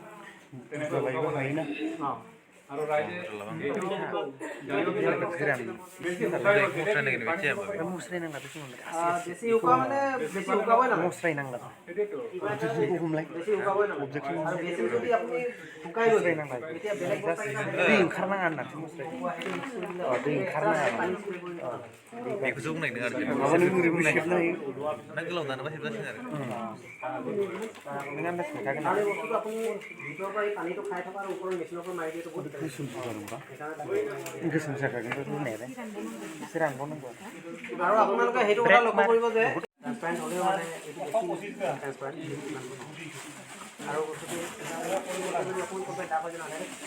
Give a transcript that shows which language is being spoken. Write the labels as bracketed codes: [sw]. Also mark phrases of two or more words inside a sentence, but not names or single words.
[as] অঁ আৰু ৰাইজে বেছি শুকাব মানে বেছি শুকাবই নালাগে বেছি শুকাবই নালাগে আৰু বেছি যদি আপুনি শুকাই গৈছে এতিয়া বেলেগ [brx] बेखौसो बुंनायदों आरो ना गोलाव दानोबा हेबजासिन आरो [as] আৰু বস্তুটো আপুনি ভিতৰৰ পৰা এই পানীটো খাই থকা আৰু ওপৰৰ মেচিনৰ পৰা মাৰি দিয়েতো বহুত আৰু আপোনালোকে সেইটো কথা লক্ষ্য কৰিব যে ট্ৰান্সপাৰেণ্ট হ'লেও মানে এইটো বেছি ট্ৰান্সপাৰেণ্ট আৰু বস্তুটো অকণমান ডাব হৈ যায়